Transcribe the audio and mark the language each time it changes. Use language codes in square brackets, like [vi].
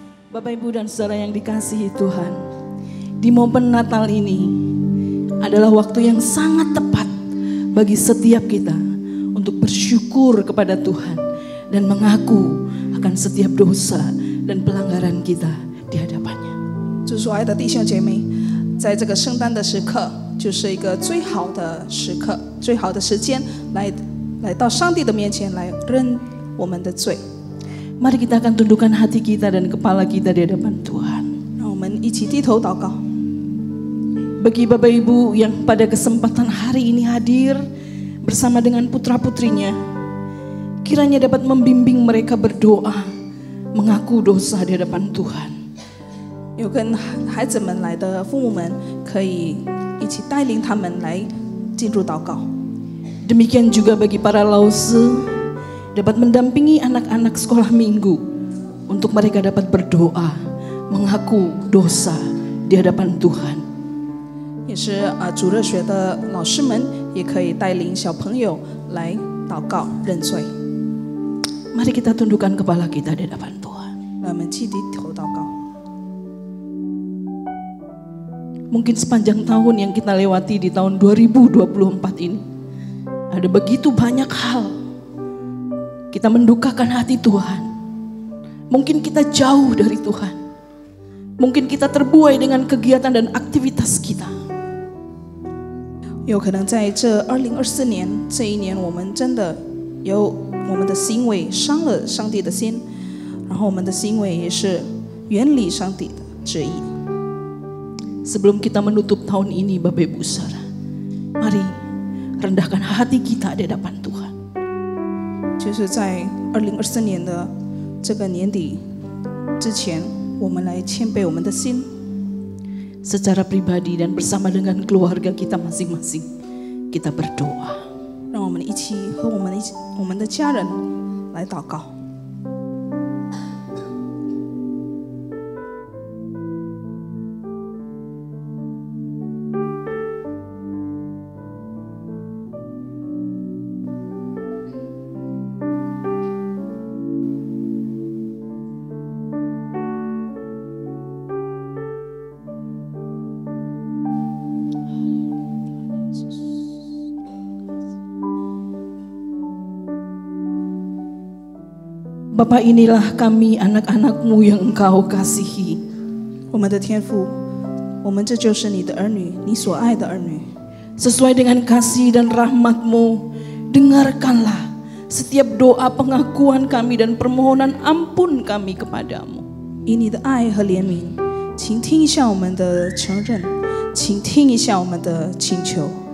[id] Bapak, Ibu, dan Saudara yang dikasihi Tuhan, di momen Natal ini adalah waktu yang sangat tepat bagi setiap kita untuk bersyukur kepada Tuhan dan mengaku akan setiap dosa dan pelanggaran kita di hadapannya. [zh] 主所爱的弟兄姐妹，在这个圣诞的时刻，就是一个最好的时刻、最好的时间，来到上帝的面前来认我们的罪。 [id] Mari kita akan tundukkan hati kita dan kepala kita di hadapan Tuhan. [zh] 让我们一起低头祷告。 [id] Bagi Bapak Ibu yang pada kesempatan hari ini hadir bersama dengan putra-putrinya, kiranya dapat membimbing mereka berdoa, mengaku dosa di hadapan Tuhan. [zh] 有跟孩子们来的父母们，可以一起带领他们来进入祷告。 [id] Demikian juga bagi para lause, dapat mendampingi anak-anak sekolah minggu untuk mereka dapat berdoa, mengaku dosa di hadapan Tuhan. [zh] 也是主热学的老师们也可以带领小朋友来祷告认罪。 [id] Mari kita tundukkan kepala kita di hadapan Tuhan. [zh] 让我们低头祷告。 [id] Mungkin sepanjang tahun yang kita lewati di tahun 2024 ini, ada begitu banyak hal kita mendukakan hati Tuhan. Mungkin kita jauh dari Tuhan. Mungkin kita terbuai dengan kegiatan dan aktivitas kita. [zh] 有可能在这2024年这一年，我们真的有我们的行为伤了上帝的心，然后我们的行为也是远离上帝的旨意。 [id] Sebelum kita menutup tahun ini, Bapak Ibu Saudara, mari rendahkan hati kita di hadapan Tuhan. [zh] 就是在2024年的这个年底之前，我们来谦卑我们的心， [id] Secara pribadi dan bersama dengan keluarga kita masing-masing, kita berdoa. [zh] 让我们一起和我们的家人来祷告。 [id] Bapa, inilah kami anak-anak-Mu yang Engkau kasihi. [zh] 我们的天父，我们这就是你的儿女，你所爱的儿女。 [id] Sesuai dengan kasih dan rahmat-Mu, dengarkanlah setiap doa pengakuan kami dan permohonan ampun kami kepadamu. [zh] 以你的爱和怜悯，请听一下我们的承认，请听一下我们的请求。